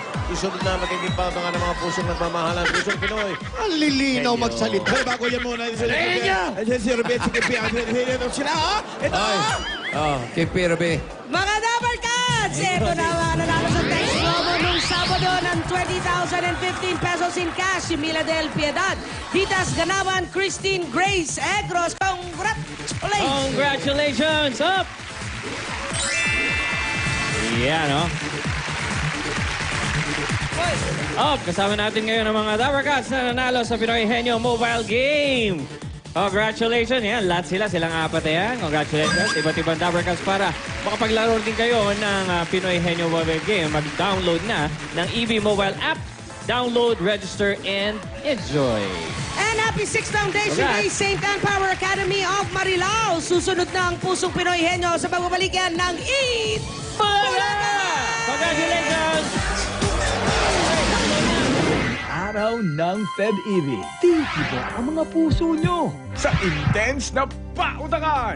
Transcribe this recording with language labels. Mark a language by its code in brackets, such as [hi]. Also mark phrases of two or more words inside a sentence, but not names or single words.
[tl] Susunod na magiging pabangan ng mga pusong nagmamahalan. Pusong Pinoy. Ang lilinaw magsalita. Pero bago yan muna. Si Robet, si Kipi. Sila, oh! Ito! Oh, Kipi, Ruby. Mga Dabber Cats! Ito na ang nanalo sa text promo nung Sabado ng 20,015 pesos [en] in cash [tl] si Mila del Piedad. Vitas Ganawan, Christine Grace Egros. Congratulations! Congratulations! Up! Yan, no? Kasama natin ngayon ang mga Dabber Cats na nanalo sa Pinoy Henyo Mobile Game. Congratulations! Yan, lahat silang apat na yan. Congratulations! Iba't ibang Dabber Cats para makapaglaro din kayo ng Pinoy Henyo Mobile Game. Mag-download na ng EB Mobile App. [en] Download, register, and enjoy! And happy 6th Foundation Day, St. Anne Power Academy of Marilao. [tl] Susunod na ang Pusong Pinoy Henyo sa pagbabalik yan ng Eat Bulaga! Congratulations! Araw ng Feb-Ibig. Titibok ang mga puso nyo sa intense na pautangan.